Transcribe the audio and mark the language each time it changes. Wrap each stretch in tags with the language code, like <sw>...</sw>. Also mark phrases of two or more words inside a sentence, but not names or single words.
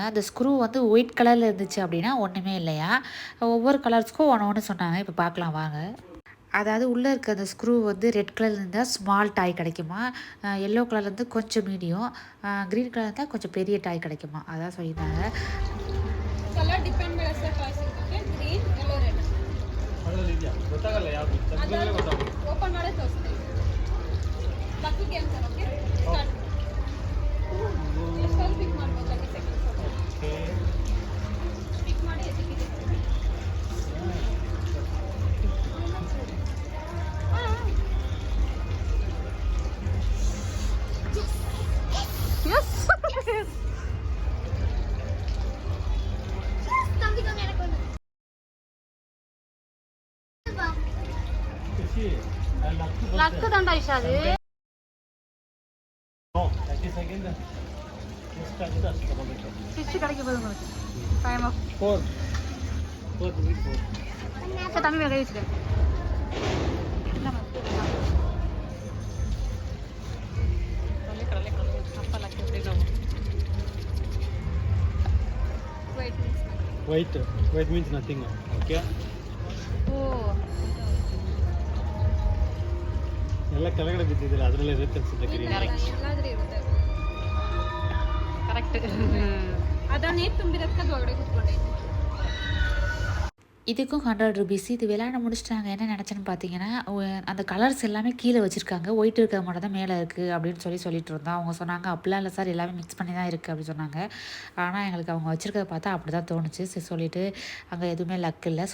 <ta>அந்த ஸ்க்ரூ வந்து</ta> <en>white colour</en> <ta>இருந்துச்சு அப்படின்னா ஒன்றுமே இல்லையா. ஒவ்வொரு கலர்ஸ்க்கும் ஒன்று சொன்னாங்க. இப்போ பார்க்கலாம் வாங்க. அதாவது உள்ளே இருக்க அந்த ஸ்க்ரூ வந்து</ta> <en>red colour</en> <ta>இருந்தால்</ta> <en>small toy</en> <ta>கிடைக்குமா,</ta> <en>yellow colour</en> <ta>கொஞ்சம் மீடியம்,</ta> <en>green colour</en> <ta>இருந்தால் கொஞ்சம் பெரிய டாய் கிடைக்குமா. அதான் சொல்லியிருந்தாங்க.</ta> <en>colour depend</en> <kn>ಬೆಳೆಸೋ ಟಾಯ್ಸ್ ಇರುತ್ತೆ</kn> <en>green yellow red</en> <kn>ಅದರಲ್ಲಿ ಇದೆಯಾ ಗೊತ್ತಾಗಲ್ಲ ಯಾವುದು ಓಪನ್ ಮಾಡೇ ತೋರಿಸ್ತೀನಿ</kn> <en>lucky games okay start</en> <kn>ಎಷ್ಟು ಪಿಕ್ ಮಾಡ್ಬೋದು 30</kn> <en>seconds okay pick</en> <kn>ಮಾಡಿ ಎತ್ತಿಗೆ Yes.</kn> <ta>லக்கு தாண்டா இஷாது. ஃபிஷ் கிடைக்க போகுது உங்களுக்கு.</ta> <en>time of</en> <ta>4 சரி தம்பி மேலே கை வச்சுக்கேன்.</ta> <en>White means nothing. Okay. Oh.</en> <kn>ಎಲ್ಲ ಕೆಳಗಡೆ ಬಿದ್ದಿದ್ದಿಲ್ಲ, ಅದರಲ್ಲೇ ಇರುತ್ತೆ ಅನ್ಸುತ್ತೆ. ಎಲ್ಲಾದ್ರೂ ಇರುತ್ತೆ. ಕರೆಕ್ಟ್. ಅದನ್ನ ನೀರು ತುಂಬಿರೋದಕ್ಕೆ ಒಳಗಡೆ ಕೂತ್ಕೊಂಡೈತೆ.</kn> <ta>இதுக்கும் 100 ருபீஸ். இது விளையாட முடிச்சுட்டு நாங்கள் என்ன நினச்சேன்னு பார்த்தீங்கன்னா, அந்த கலர்ஸ் எல்லாமே கீழே வச்சுருக்காங்க. ஒயிட் இருக்கிற மட்டும் தான் மேலே இருக்குது அப்படின்னு சொல்லிட்டு இருந்தோம். அவங்க சொன்னாங்க அப்படிலாம் இல்லை சார், எல்லாமே மிக்ஸ் பண்ணி தான் இருக்குது அப்படின்னு சொன்னாங்க. ஆனால் எங்களுக்கு அவங்க வச்சுருக்கிறத பார்த்தா அப்படி தான் தோணுச்சு. சரி சொல்லிவிட்டு அங்கே எதுவுமே லக் இல்லை.</ta>